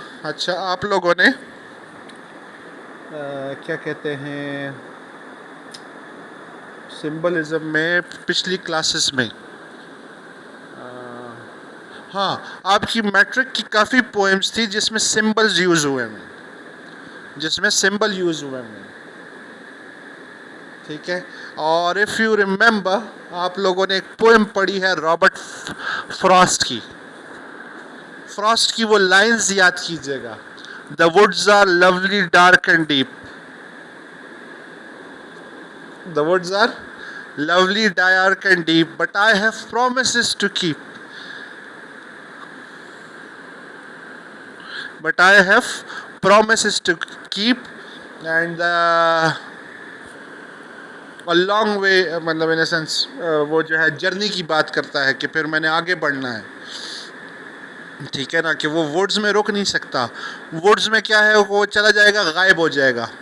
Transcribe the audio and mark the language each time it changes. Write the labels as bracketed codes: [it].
[ur] اچھا، آپ لوگوں نے کیا کہتے ہیں سمبلزم میں پچھلی کلاسز میں، ہاں، آپ کی میٹرک کی کافی پوئمز تھی جس میں سمبلز یوز ہوئے ہیں، جس میں سمبل یوز ہوئے ہیں. ٹھیک ہے. اور [en] if you remember, [ur] آپ لوگوں نے ایک پوئم پڑھی ہے رابرٹ فراسٹ کی. فراسٹ کی وہ لائنز یاد کیجیے گا: [en] The woods are lovely, dark and deep. The woods are lovely, dark and deep, but I have promises to keep. But I have promises to keep, and a long way، [ur] مطلب [en] in a sense [ur] وہ جو ہے journey کی بات کرتا ہے کہ پھر میں نے آگے بڑھنا ہے. ٹھیک ہے نا، کہ وہ ووڈز میں رک نہیں سکتا. ووڈز میں کیا ہے، وہ چلا جائے گا، غائب ہو جائے گا.